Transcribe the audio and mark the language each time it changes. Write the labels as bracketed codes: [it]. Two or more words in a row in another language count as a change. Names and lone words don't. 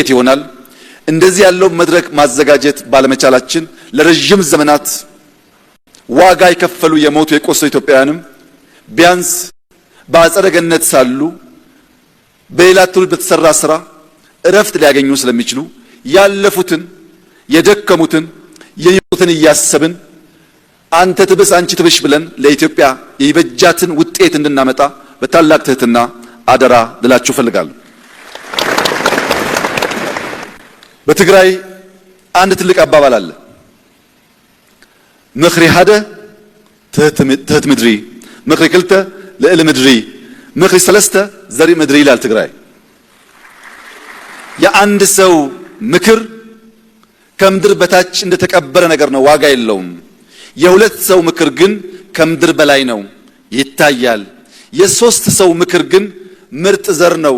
[am] ይሆናል። እንደዚህ ያለው መድረክ ማዘጋጀት ባለመቻላችን ለረጅም ዘመናት ዋጋ የከፈሉ የሞቱ የቆሰሉ ኢትዮጵያውያንም ቢያንስ በአጸደ ገነት ሳሉ በሌላ ትውልድ በተሰራ ስራ እረፍት ሊያገኙ ስለሚችሉ ያለፉትን የደከሙትን የሚሞቱትን እያሰብን አንተ ትብስ አንቺ ትብሽ ብለን ለኢትዮጵያ የበጃትን ውጤት እንድናመጣ በታላቅ ትህትና አደራ ልላችሁ ፈልጋለሁ። በትግራይ አንድ ትልቅ አባባል አለ። [ti] ምኽሪ ሓደ ትህት ምድሪ፣ ምኽሪ ክልተ ልዕሊ ምድሪ፣ ምኽሪ ሰለስተ ዘርኢ ምድሪ [am] ይላል ትግራይ። የአንድ ሰው ምክር ከምድር በታች እንደተቀበረ ነገር ነው፣ ዋጋ የለውም። የሁለት ሰው ምክር ግን ከምድር በላይ ነው፣ ይታያል። የሶስት ሰው ምክር ግን ምርጥ ዘር ነው፣